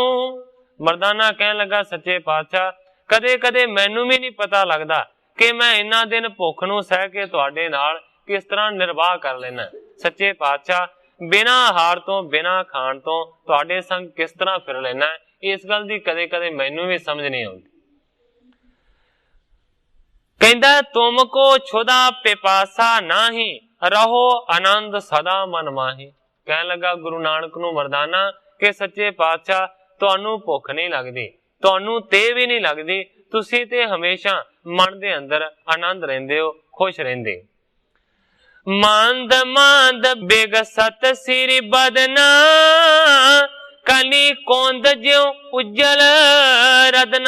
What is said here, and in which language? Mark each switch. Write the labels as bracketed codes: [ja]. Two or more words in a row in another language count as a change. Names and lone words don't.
[pa] ਮਰਦਾਨਾ ਕਹਨ ਲਗਾ ਸੱਚੇ ਪਾਤਸ਼ਾਹ ਕਦੇ ਕਦੇ ਮੈਨੂੰ ਭੀ ਨਹੀਂ ਪਤਾ ਲਗਤਾ ਕਿ ਮੈਂ ਇੰਨਾ ਦਿਨ ਭੁੱਖ ਨੂੰ ਸਹਿ ਕੇ ਤੁਹਾਡੇ ਨਾਲ ਕਿਸ ਤਰ੍ਹਾਂ ਨਿਰਵਾਹ ਕਰ ਲੈਨਾ। ਸੱਚੇ ਪਾਤਸ਼ਾਹ ਬਿਨਾ ਆਹਾਰ ਤੋ ਬਿਨਾ ਖਾਣ ਤੋ ਤੁਹਾਡੇ ਸੰਗ ਕਿਸ ਤਰ੍ਹਾਂ ਫਿਰ ਲੈਨਾ, ਇਸ ਗੱਲ ਦੀ ਕਦੇ ਕਦੇ ਮੈਨੂੰ ਭੀ ਸਮਝ ਨਹੀਂ ਆਉਂਦੀ। [bra] कहंदा तुमको छुदा पिपासा नाही, रहो आनंद सदा मन माही। [pa] ਕਹਨ ਲਗਾ ਗੁਰੂ ਨਾਨਕ ਨੂੰ ਮਰਦਾਨਾ ਕਿ ਸੱਚੇ ਪਾਤਸ਼ਾਹ ਤੁਹਾਨੂੰ ਭੁੱਖ ਨਹੀਂ ਲਗਦੀ, ਤੁਹਾਨੂੰ ਤੇ ਭੀ ਨਹੀਂ ਲਗਦੀ, ਤੁਸੀ ਤੇ ਹਮੇਸ਼ਾ ਮਨ ਦੇ ਅੰਦਰ ਆਨੰਦ ਰਹਿੰਦੇ ਹੋ, ਖੁਸ਼ ਰਹਿੰਦੇ। [bra] मांद मांद बेगसत सिर बदना, कली कोंद ज्यों उज्जल रदना।